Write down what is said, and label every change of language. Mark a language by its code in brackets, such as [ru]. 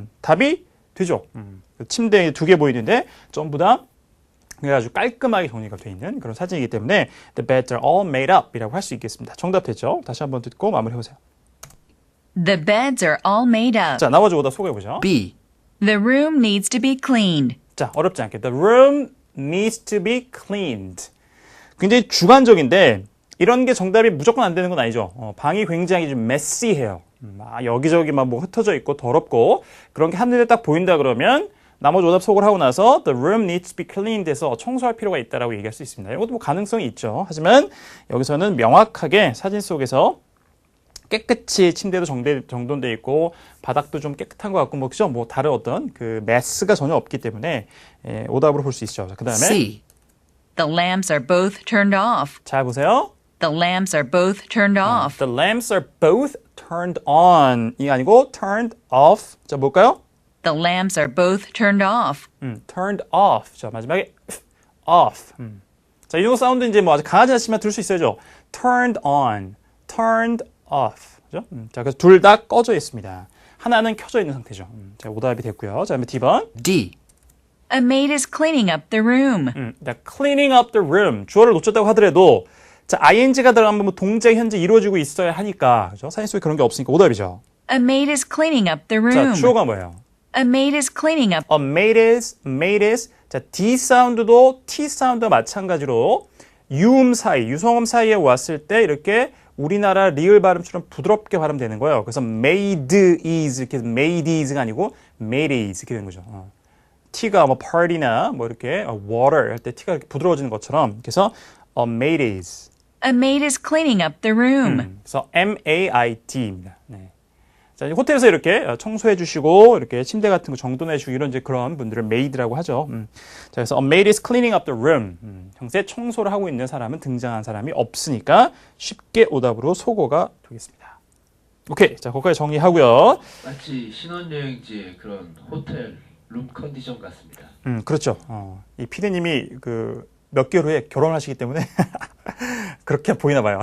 [ko] 답이 되죠. 침대에 두 개 보이는데 전부 다 아주 깔끔하게 정리가 되어 있는 그런 사진이기 때문에 [en] the beds are all made up [ko] 이라고 할 수 있겠습니다. 정답 됐죠? 다시 한번 듣고 마무리해보세요. [en] The beds are all made up. [ko] 자, 나머지 오답 소개해보죠. [en] B. The room needs to be cleaned. [ko] 자, 어렵지 않게 [en] The room needs to be cleaned. [ko] 굉장히 주관적인데 이런 게 정답이 무조건 안 되는 건 아니죠. 방이 굉장히 좀 메시해요. 여기저기 막 뭐 흩어져 있고 더럽고 그런 게 한눈에 딱 보인다 그러면 나머지 오답 속을 하고 나서 [en] the room needs to be cleaned [ko] 해서 청소할 필요가 있다라고 얘기할 수 있습니다. 이것도 뭐 가능성이 있죠. 하지만 여기서는 명확하게 사진 속에서 깨끗이 침대도 정돈돼 있고 바닥도 좀 깨끗한 것 같고 뭐 그죠? 뭐 다른 어떤 그 메스가 전혀 없기 때문에 오답으로 볼 수 있죠. 그다음에 [en] C. The lamps are both turned off. [ko] 잘 보세요. [en] The lamps are both turned off. The lamps are both turned on. [ko] 이 아니고 [en] turned off. [ko] 자, 뭘까요? [en] The lamps are both turned off. turned off. [ko] 자, 마지막에 [en] off. [ko] 자, 이 정도 사운드 이제 뭐 아주 강하지 않지만 들을 수 있어야죠. [en] turned on, turned off. [ko] 그죠? 자, 그래서 둘 다 꺼져 있습니다. 하나는 켜져 있는 상태죠. 자, 오답이 됐고요. 자, 그다음에 D번. [en] D. A maid is cleaning up the room. cleaning up the room. [ko] 주어를 놓쳤다고 하더라도 자, ing가 들어가면 뭐 동작 현재 이루어지고 있어야 하니까. 그죠? 사진 속에 그런 게 없으니까 오답이죠. [en] A maid is cleaning up the [ko] 자, [en] room. [ko] 주어가 뭐예요? [en] A maid is cleaning up. A maid is. [ko] 자, D 사운드도 T 사운드와 마찬가지로 유음 사이, 유성음 사이에 왔을 때 이렇게 우리나라 리을 발음처럼 부드럽게 발음되는 거예요. 그래서 [en] made is [ko] 이렇게 made is가 아니고 made is 이렇게 되는 거죠. T가 뭐 party나 뭐 이렇게 water 할 때 T가 이렇게 부드러워지는 것처럼 그래서 made is. [en] A maid is cleaning up the room. [ko] 그래서 MAID입니다. 네. 자, 이제 호텔에서 이렇게 청소해 주시고 이렇게 침대 같은 거 정돈해 주고 이런 이제 그런 분들을 maid라고 하죠. 자, 그래서 [en] a maid is cleaning up the room. [ko] 현재 청소를 하고 있는 사람은 등장한 사람이 없으니까 쉽게 오답으로 소거가 되겠습니다. 오케이. 자, 거기까지 정리하고요. 마치 신혼여행지의 그런 호텔 룸 컨디션 같습니다. 그렇죠. 이 피디님이 몇 개월 후에 결혼하시기 때문에 그렇게 보이나 봐요.